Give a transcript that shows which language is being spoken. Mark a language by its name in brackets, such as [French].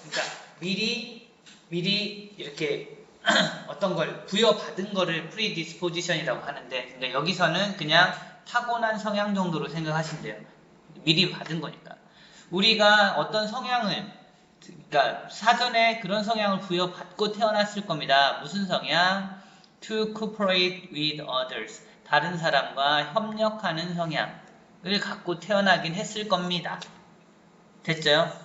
[Korean] 그러니까 미리 이렇게 어떤 걸 부여받은 거를 predisposition이라고 하는데, 그러니까 여기서는 그냥 타고난 성향 정도로 생각하시면 돼요. 미리 받은 거니까. 우리가 어떤 성향을, 그러니까 사전에 그런 성향을 부여받고 태어났을 겁니다. 무슨 성향? [English] To cooperate with others. [Korean] 다른 사람과 협력하는 성향을 갖고 태어나긴 했을 겁니다. 됐죠?